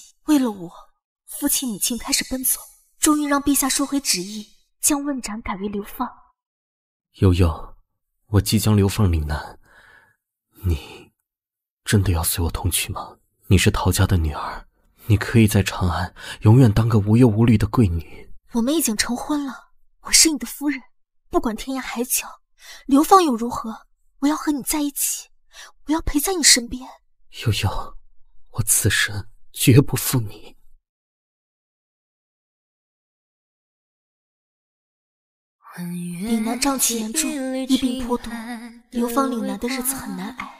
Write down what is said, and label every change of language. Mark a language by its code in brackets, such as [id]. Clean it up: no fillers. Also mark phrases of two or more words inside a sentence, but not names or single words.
[zh] 為了我，父親母親開始奔走，終於讓陛下收回旨意，將問斬改為流放。悠悠，我即將流放嶺南，你真的要隨我同去嗎？你是陶家的女兒，你可以在长安永遠當個無憂無慮的貴女。我們已經成婚了，我是你的夫人，不管天涯海角，流放又如何？我要和你在一起，我要陪在你身邊。悠悠，我此生絕不負你。嶺南瘴氣嚴重，疫病頗多，流放嶺南的日子很難挨。